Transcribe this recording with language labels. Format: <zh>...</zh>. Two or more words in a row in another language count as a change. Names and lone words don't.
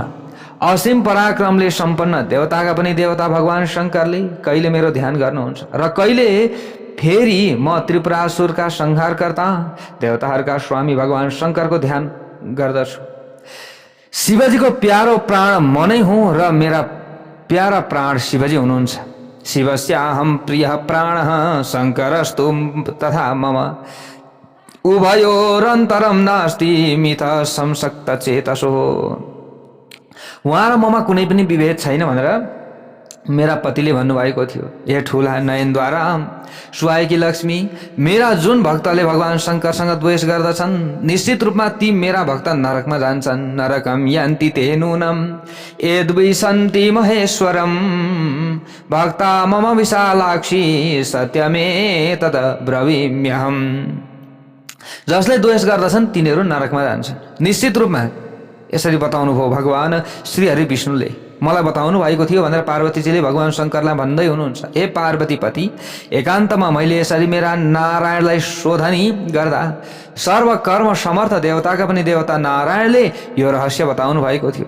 <ne>असीम पराक्रमले सम्पन्न देवताका पनि देवता भगवान शङ्करले कहिले मेरो ध्यान गर्नुहुन्छ र कहिले फेरि म त्रिपुरासुरका संहारकर्ता देवताहरूका स्वामी भगवान शङ्करको ध्यान गर्दछु। शिवजीको प्यारो प्राण म नै हुँ र मेरा प्यारा प्राण शिवजी हुनुहुन्छ।</ne> <sa>शिवस्याहं प्रियः प्राणः शङ्करस्तु तथा मम उभयोरन्तरं नास्ति मिथ संसक्त चेतसो।</sa> <ne>उहाँ र ममा कुनै पनि विभेद छैन भनेर मेरा पतिले भन्नुभएको थियो। हे ठुला नयनद्वारा सुहाएकी लक्ष्मी, मेरा जुन भक्तले भगवान शङ्करसँग द्वेष गर्दछन् निश्चित रूपमा ती मेरा भक्त नरकमा जान्छन्।</ne> <sa>नरकम यान्ति ते नूनम यद्विसन्ति महेश्वरम भक्ता मम विशालाक्षी सत्यमे तद ब्रवीम्यहम।</sa> <ne>जसले द्वेष गर्दछन् तिनीहरू नरकमा जान्छन्। निश्चित रूपमा यसरी बताउनु भयो भगवान श्री हरि विष्णुले, मलाई बताउनु भएको थियो भनेर पार्वतीजीले भगवान शङ्करलाई भन्दै हुनुहुन्छ। हे पार्वतीपति, एकान्तमा मैले यसरी मेरा नारायणलाई शोधनी गर्दा सर्वकर्म समर्थ देवताका पनि देवता नारायणले यो रहस्य बताउनु भएको थियो।</ne>